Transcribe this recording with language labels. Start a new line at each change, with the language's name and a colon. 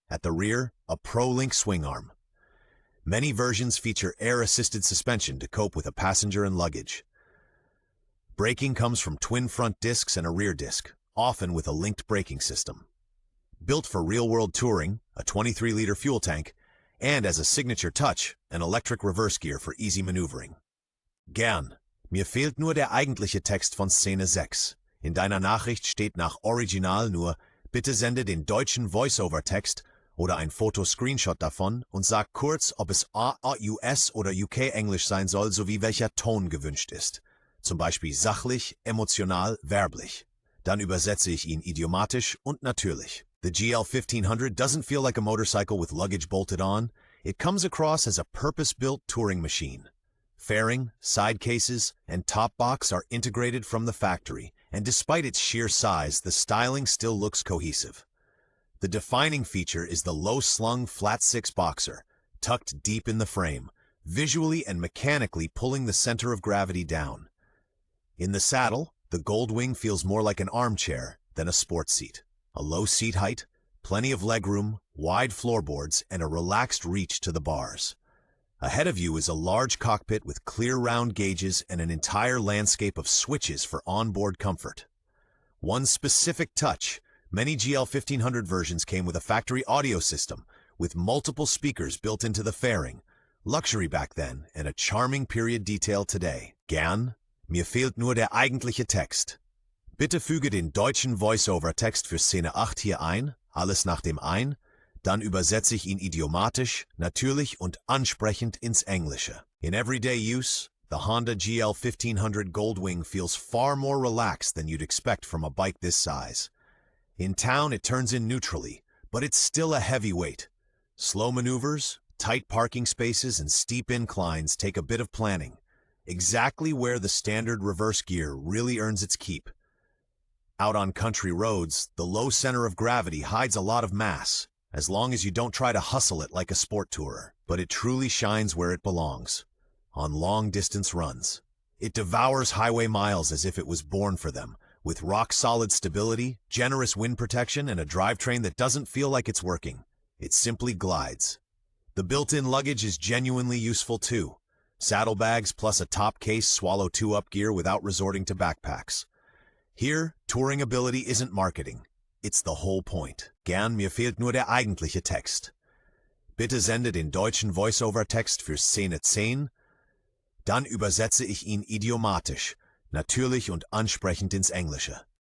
English: At the rear, a Pro-Link swing arm. Many versions feature air-assisted suspension to cope with a passenger and luggage. Braking comes from twin front discs and a rear disc, often with a linked braking system. Built for real-world touring, a 23-liter fuel tank, and as a signature touch, an electric reverse gear for easy maneuvering.
German: Gern. Mir fehlt nur der eigentliche Text von Szene 6. In deiner Nachricht steht nach Original nur, bitte sende den deutschen Voice-Over-Text oder ein Foto-Screenshot davon und sag kurz, ob es US oder UK Englisch sein soll, sowie welcher Ton gewünscht ist. Zum Beispiel sachlich, emotional, werblich. Dann übersetze ich ihn idiomatisch und natürlich.
English: The GL 1500 doesn't feel like a motorcycle with luggage bolted on. It comes across as a purpose-built touring machine. Fairing, side cases, and top box are integrated from the factory, and despite its sheer size, the styling still looks cohesive. The defining feature is the low-slung flat-6 boxer, tucked deep in the frame, visually and mechanically pulling the center of gravity down. In the saddle, the Goldwing feels more like an armchair than a sports seat. A low seat height, plenty of legroom, wide floorboards, and a relaxed reach to the bars. Ahead of you is a large cockpit with clear round gauges and an entire landscape of switches for onboard comfort. One specific touch, many GL 1500 versions came with a factory audio system, with multiple speakers built into the fairing, luxury back then and a charming period detail today.
German: Gern? Mir fehlt nur der eigentliche Text. Bitte füge den deutschen Voice-Over-Text für Szene 8 hier ein, alles nach dem ein, dann übersetze ich ihn idiomatisch, natürlich und ansprechend ins Englische.
English: In everyday use, the Honda GL 1500 Goldwing feels far more relaxed than you'd expect from a bike this size. In town, it turns in neutrally, but it's still a heavyweight. Slow maneuvers, tight parking spaces, and steep inclines take a bit of planning. Exactly where the standard reverse gear really earns its keep. Out on country roads, the low center of gravity hides a lot of mass, as long as you don't try to hustle it like a sport tourer. But it truly shines where it belongs, on long-distance runs. It devours highway miles as if it was born for them, with rock-solid stability, generous wind protection, and a drivetrain that doesn't feel like it's working. It simply glides. The built-in luggage is genuinely useful too. Saddlebags plus a top case swallow 2-up gear without resorting to backpacks. Here, touring ability isn't marketing. It's the whole point.
German: Gern, mir fehlt nur der eigentliche Text. Bitte sende den deutschen Voice-over-Text für Szene 10. Dann übersetze ich ihn idiomatisch, natürlich und ansprechend ins Englische.